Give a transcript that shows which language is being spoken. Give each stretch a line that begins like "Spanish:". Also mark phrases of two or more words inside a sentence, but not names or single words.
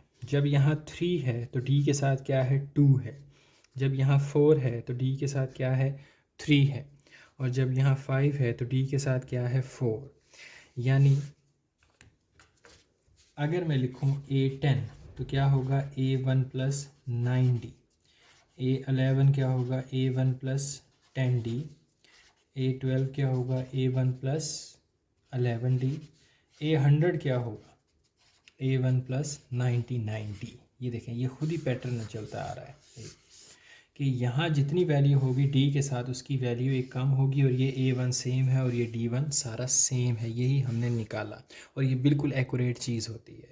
Hindi: जब यहाँ 3 है तो D के साथ क्या है? 2 है। जब यहाँ 4 है तो D के साथ क्या है? 3 है। और जब यहाँ 5 है तो D के साथ क्या है? 4। यानी अगर मैं लिखूँ A10 तो क्या होगा? A1 + 9D। A11 क्या होगा? A1 + 10D। A12 क्या होगा? A1 + 11D। A100 क्या होगा? A1 प्लस 90 ये देखें, ये खुद ही पैटर्न चलता आ रहा है कि यहाँ जितनी वैल्यू होगी D के साथ उसकी वैल्यू एक कम होगी, और ये A1 सेम है और ये D1 सारा सेम है। यही हमने निकाला और ये बिल्कुल एक्यूरेट चीज़ होती है।